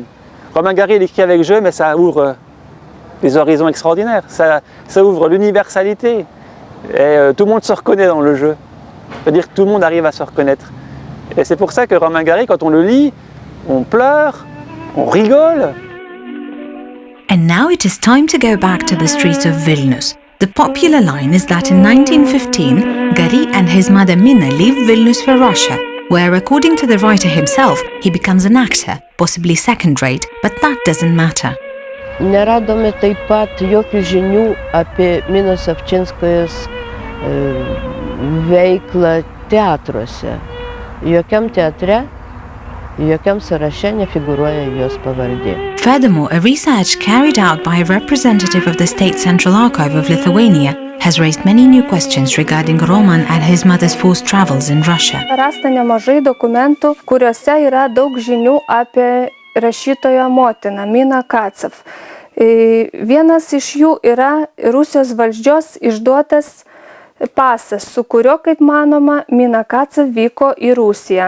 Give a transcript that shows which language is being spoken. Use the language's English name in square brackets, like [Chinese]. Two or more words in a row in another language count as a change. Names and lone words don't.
[French] Romain Gary, il écrit avec jeu, mais ça ouvre des horizons extraordinaires, ça ouvre l'universalité, et tout le monde se reconnaît dans le jeu. C'est-à-dire que tout le monde arrive à se reconnaître. Et c'est pour ça que Romain Gary, quand on le lit, on pleure, on rigole. [English] And now it is time to go back to the streets of Vilnius. The popular line is that in 1915, Gary and his mother Mina leave Vilnius for Russia, where, according to the writer himself, he becomes an actor, possibly second-rate, but that doesn't matter. [Lithuanian] Neradome taip pat jokių žinių apie Minos Avčinskojos veiklą teatruose. Jokiam teatre, jokiam sąraše nefigūruoja jos pavardė. [English] Furthermore, a research carried out by a representative of the State Central Archive of Lithuania has raised many new questions regarding Roman and his mother's forced travels in Russia. [Lithuanian] Rasta nemažai dokumentų, kuriuose yra daug žinių apie rašytojo motiną, Miną Kacev. Vienas iš jų yra Rusijos valdžios išduotas pasas, su kuriuo, kaip manoma, Mina Kacev vyko į Rusiją.